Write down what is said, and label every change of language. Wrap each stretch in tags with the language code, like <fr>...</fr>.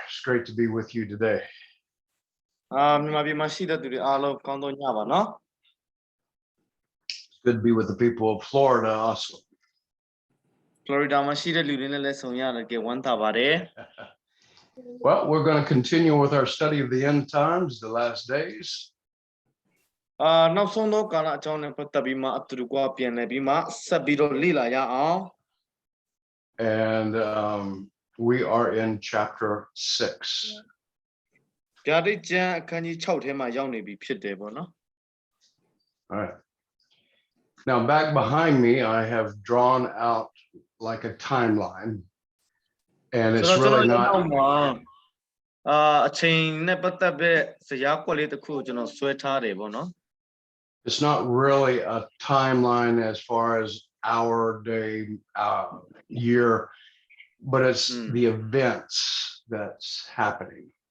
<en>It's great to be with you today.</en> <my>မြန်မာပြည်မှာရှိတဲ့သူတွေအားလုံးကောင်းသောညပါနော်</my> <en>It's good to be with the people of Florida also.</en> <my>Florida မှာရှိတဲ့လူတွေနဲ့လည်းဆုံရတယ်ကဲဝမ်းသာပါတယ်</my> <en>Well, we're going to continue with our study of the end times, the last days.</en> <my>နောက်ဆုံးသောကာလအကြောင်းနဲ့ပတ်သက်ပြီးမှအတူတူကပြန်လည်ပြီးမှဆက်ပြီးတော့လေ့လာရအောင်</my> <en>And we are in chapter 6.</en> <my>ဗျာဒိတ်ကျမ်းအခန်းကြီး6ထဲမှာရောက်နေပြီဖြစ်တယ်ပေါ့နော်</my> <en>All right. Now, back behind me, I have drawn out like a timeline. And it's really not.</en> <my>အချိန်နဲ့ပတ်သက်တဲ့ဇယားကွက်လေးတစ်ခုကိုကျွန်တော်ဆွဲထားတယ်ပေါ့နော်</my> <en>It's not really a timeline as far as hour, day, year, but it's the events that's happening.</en>